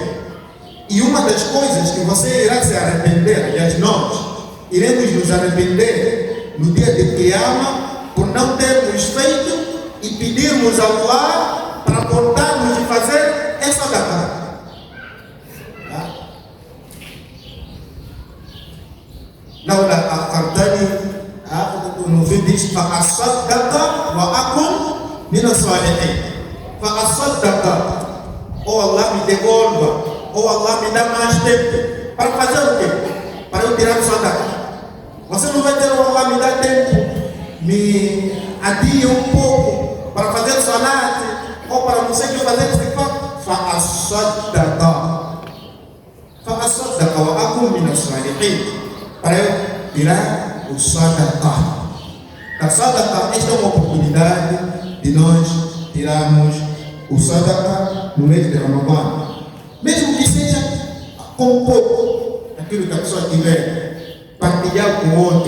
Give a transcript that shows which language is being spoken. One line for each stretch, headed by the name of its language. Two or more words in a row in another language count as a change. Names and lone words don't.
Portuguese: E uma das coisas que você irá se arrepender, aliás, nós iremos nos arrepender no dia de Qiyamah por não termos feito e pedirmos ao Allah para voltarmos de fazer essa sadaqa. Não, a Cartani, no vídeo diz:
Arabic: "فأصدق وأكون من الصالحين."
Portuguese: Fa'asaddaka, ou Allah me devolva, ou Allah me dá mais tempo. Para fazer o quê? Para eu tirar o sadaqa. Você não vai ter o Allah me dá tempo, me adia um pouco para fazer salat, ou para não sei o que fazer istighfar. Fa'asaddaka.
Arabic: فأصدق وأكون من الصالحين.
Portuguese: Para eu tirar o sadaqa. A sadaqa, esta é uma oportunidade de nós tirarmos o sadaqa no mês de Ramadã. Mesmo que seja com pouco, aquilo que a pessoa tiver, partilhar com o outro.